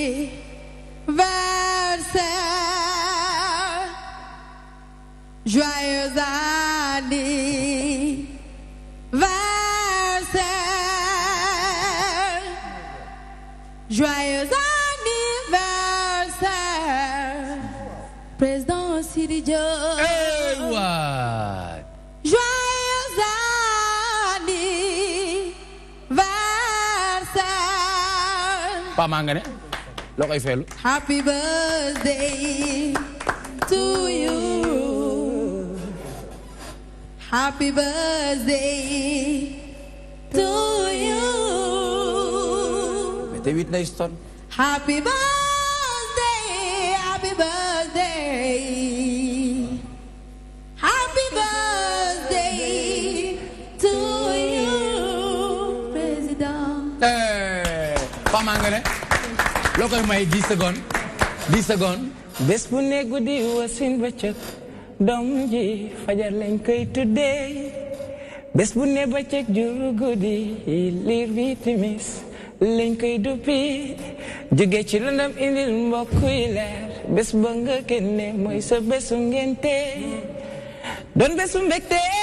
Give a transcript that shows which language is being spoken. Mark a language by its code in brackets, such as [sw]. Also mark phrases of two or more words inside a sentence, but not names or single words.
[fr] Joyeux anniversaire. Joyeux anniversaire. Président Sidi Diagne. [en] Hey, what? [fr] Joyeux anniversaire. [wo] Pama nga ne loo koy feelu. [en] Happy birthday to you. Happy birthday to you. [fr] Mais t'es Whitney Houston. [en] Happy birthday, happy birthday. Happy birthday to you, [fr] Président. [wo] Pama nga ne loo koy may [fr] 10 secondes 10 secondes. [wo] bés bu ne guddi wasin bëccëg doom ji fajar lañ koy tuddee bés bu ne bëccëg jur guddi liir bi timis lañ koy duppi jóge ci lëndëm indil mbokk yi leer bés ba nga génne mooy sa bésu ngénte doon bésu mbégte